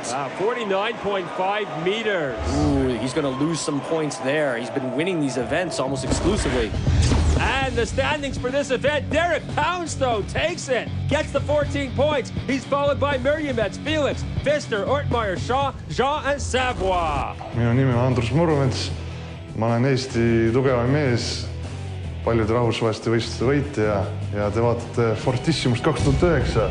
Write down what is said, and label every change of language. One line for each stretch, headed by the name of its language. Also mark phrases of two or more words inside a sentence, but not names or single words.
English: Wow, 49.5 meters. Ooh, he's going to lose some points there. He's been winning these events almost exclusively. And the standings for this event, Derek Poundstone takes it, gets the 14 points. He's followed by Murjemets, Felix, Pfister, Ortmeyer, Shaw, Jean, and Savoie.
Estonian: Minu nimi on Andrus Murumets. Ma olen Eesti tugevaim mees paljud rahvusvaheliste võistluste võitja ja te vaatate Fortissimus 2009.